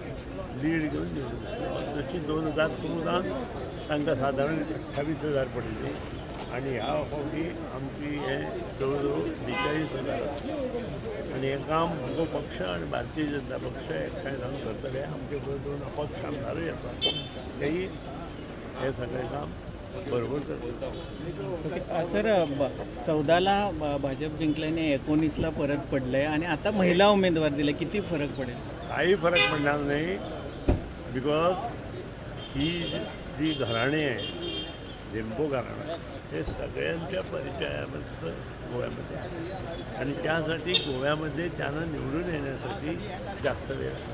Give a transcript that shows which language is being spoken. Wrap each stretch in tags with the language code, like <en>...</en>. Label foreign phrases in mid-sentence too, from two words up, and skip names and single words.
<kok>जशी 2014 तांकां सादारण 28,000 पडली आणि ह्या फावटी आमची हे जवळ जवळ 42,000 आणि हे काम आमचो पक्ष आणि भारतीय जनता पक्ष एकठांय जावन करतले. आमचे दोन अपक्ष आमदारूय येतात तेही हे सगळें काम बरोबर करतात.</kok> <mr>सर 14ला भाजप जिंकल्याने 19ला परत पडलंय आणि आता महिला उमेदवार दिले, किती फरक पडेल? काही फरक पडणार नाही. बिकॉज ही जी घराणी आहे झेंपो घराणं हे सगळ्यांच्या परिचयामध्ये गोव्यामध्ये आहे आणि त्यासाठी गोव्यामध्ये त्यांना निवडून येण्यासाठी जास्त वेळ लागतो.</mr>